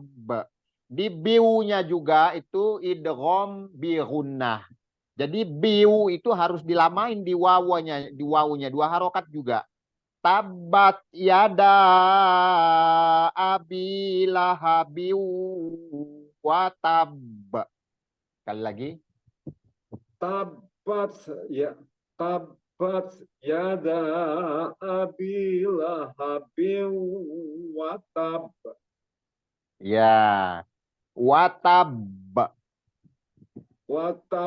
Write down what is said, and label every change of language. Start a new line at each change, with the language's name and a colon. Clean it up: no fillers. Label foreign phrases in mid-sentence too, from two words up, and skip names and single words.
Indonesian: Di biunya juga itu
Arabic: إدغام بغنة.
Indonesian: Jadi biu itu harus dilamain di wawunya dua harokat juga.
Arabic: تبت يدا أبي لهب وتب.
Indonesian: Sekali lagi.
Arabic: تبت يا تبت يدا أبي لهب وتب. Ya. Watab. Watab.